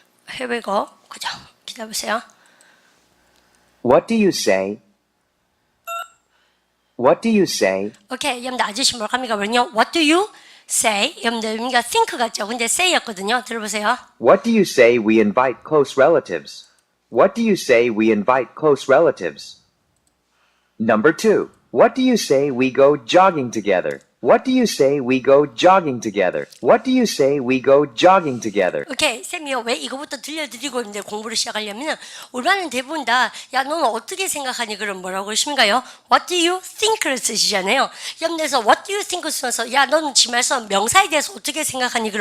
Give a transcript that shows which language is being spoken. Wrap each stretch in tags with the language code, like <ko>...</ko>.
<ko>해외고 그죠? 기다려보세요.</ko> <en>What do you say? What do you say?</en> <ko>오케이, 여러분들 아저씨 뭐라고 합니까? 그러면요, what do you</ko> <en>say.</en> <ko>여러분들 의미가 think 같죠? 근데 say였거든요. 들어보세요.</ko> <en>What do you say we invite close relatives? What do you say we invite close relatives? Number 2. What do you say we go jogging together? What do you say we go jogging together? What do you say we go jogging together?</en> <ko>오케이, 쌤이요. 왜 이거부터 들려드리고 있는데 공부를 시작하려면 우리 반은 대부분 다 야, 너는 어떻게 생각하니? 그럼 뭐라고 그러십니까요?</ko> <en>What do you think를 쓰시잖아요.</en> <ko>여러분들에서 What do you think 쓰면서 야, 너는 지말서 명사에 대해서 어떻게 생각하니?</ko>